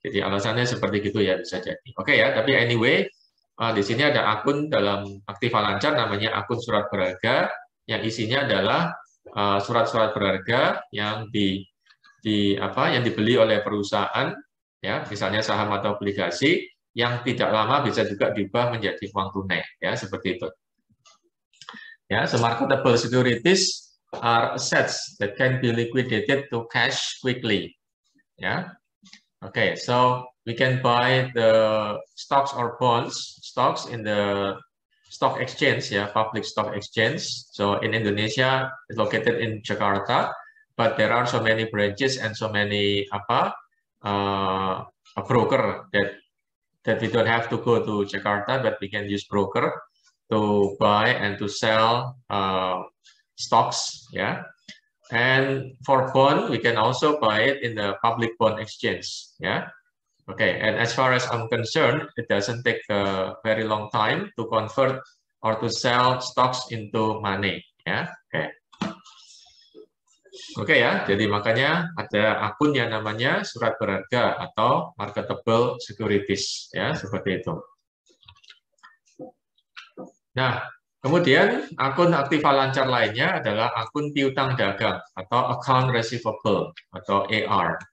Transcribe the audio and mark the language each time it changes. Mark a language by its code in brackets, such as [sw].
[id] Jadi alasannya seperti gitu ya bisa jadi. Oke ya, tapi anyway di sini ada akun dalam Aktiva Lancar namanya akun surat berharga yang isinya adalah surat-surat berharga yang yang dibeli oleh perusahaan ya, misalnya saham atau obligasi yang tidak lama bisa juga diubah menjadi uang tunai ya, seperti itu. [en] Yeah, so marketable securities are assets that can be liquidated to cash quickly. Yeah. Okay, so we can buy the stocks or bonds, stocks in the stock exchange, yeah, public stock exchange. So in Indonesia, it's located in Jakarta, but there are so many branches and so many a broker that we don't have to go to Jakarta, but we can use broker to buy and to sell stocks, yeah. And for bond, we can also buy it in the public bond exchange, yeah. Okay, and as far as I'm concerned, it doesn't take a very long time to convert or to sell stocks into money, ya. Okay. [id] Oke ya, jadi makanya ada akun yang namanya surat berharga atau marketable securities, ya seperti itu. Nah, kemudian akun Aktiva Lancar lainnya adalah akun piutang dagang atau account receivable atau AR.